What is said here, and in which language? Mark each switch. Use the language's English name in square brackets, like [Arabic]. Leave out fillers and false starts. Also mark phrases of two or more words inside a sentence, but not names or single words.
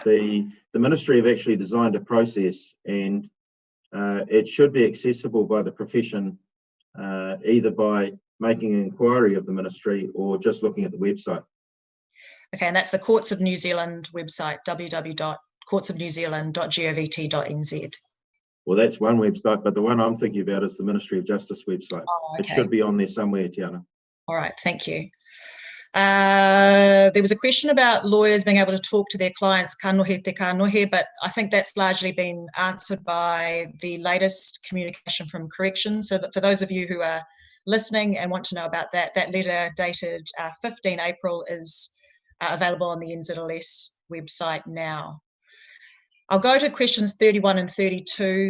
[English] The ministry have actually designed a process, and it should be accessible by the profession either by making an inquiry of the ministry or just looking at the website. Okay, and that's the Courts of New Zealand website, www.courtsofnewzealand.govt.nz. Well, that's one website, but the one I'm thinking about is the Ministry of Justice website. Oh, okay. It should be on there somewhere, Tiana. All right, thank you. There was a question about lawyers being able to talk to their clients, [Māori] kanohe te kanohe, [English] but I think that's largely been answered by the latest communication from corrections. So that for those of you who are listening and want to know about that, that letter dated 15 April is available on the NZLS website now. I'll go to questions 31 and 32.